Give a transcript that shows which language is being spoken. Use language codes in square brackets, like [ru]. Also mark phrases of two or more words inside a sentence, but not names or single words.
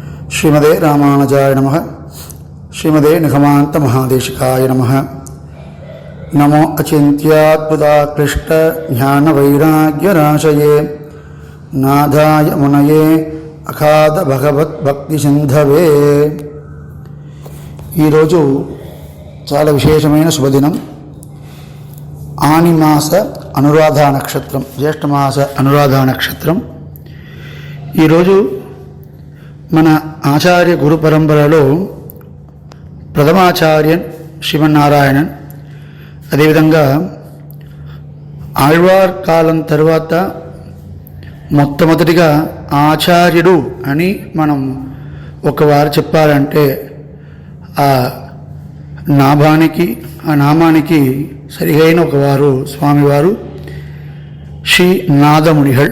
[sa] श्रीमदे रामानुजाय नमः। श्रीमदे निगमान्त महादेशिकाय नमः। नमो अचिन्त्याद्भुताक्लिष्ट ज्ञानवैराग्यराशये नाथाय मुनये अगाध भगवद्भक्तिसिन्धवे। [te] ఈరోజు చాలా విశేషమైన శుభదినం. ఆనిమాస అనురాధ నక్షత్రం, జ్యేష్ఠమాస అనురాధ నక్షత్రం. ఈరోజు మన ఆచార్య గురు పరంపరలో ప్రథమాచార్యన్ శ్రీమన్నారాయణన్, అదేవిధంగా ఆళ్వార్ కాలం తర్వాత మొట్టమొదటిగా ఆచార్యుడు అని మనం ఒకవారు చెప్పాలంటే ఆ నామానికి సరిగైన ఒకవారు స్వామివారు శ్రీ నాదమునిగళ్.